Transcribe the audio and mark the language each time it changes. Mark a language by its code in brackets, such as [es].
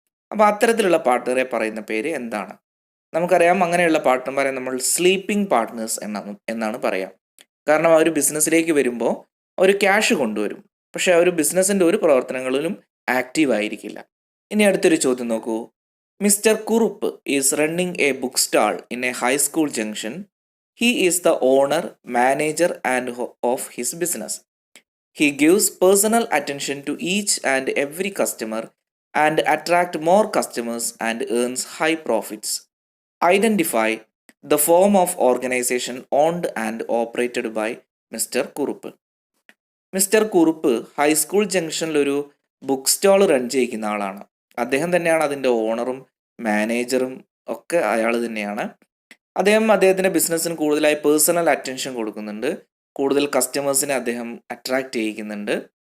[ml] അപ്പോൾ അത്തരത്തിലുള്ള പാർട്ട്ണറെ പറയുന്ന പേര് എന്താണ്? നമുക്കറിയാം, അങ്ങനെയുള്ള പാർട്ട്ണർമാരെ നമ്മൾ സ്ലീപ്പിംഗ് പാർട്ട്നേഴ്സ് എന്നാണ് പറയാം. കാരണം അവർ ബിസിനസ്സിലേക്ക് വരുമ്പോൾ അവർ ക്യാഷ് കൊണ്ടുവരും, പക്ഷേ അവർ ബിസിനസ്സിൻ്റെ ഒരു പ്രവർത്തനങ്ങളിലും ആക്റ്റീവ് ആയിരിക്കില്ല. ഇനി അടുത്തൊരു ചോദ്യം നോക്കൂ. [en] Mister Kurup is running a book stall in a high school junction. He is the owner, manager and of his business. He gives personal attention to each and every customer and attract more customers and earns high profits. Identify the form of organization owned and operated by Mr. Kurup. [ml] Mister Kurup high school ജംഗ്ഷനിൽ ഒരു book stall run ചെയ്യിക്കുന്ന ആളാണ്. അദ്ദേഹം തന്നെയാണ് അതിൻ്റെ ഓണറും മാനേജറും ഒക്കെ അയാൾ തന്നെയാണ്. അദ്ദേഹത്തിൻ്റെ ബിസിനസ്സിന് കൂടുതലായി പേഴ്സണൽ അറ്റൻഷൻ കൊടുക്കുന്നുണ്ട്, കൂടുതൽ കസ്റ്റമേഴ്സിനെ അദ്ദേഹം അട്രാക്റ്റ് ചെയ്യിക്കുന്നുണ്ട്.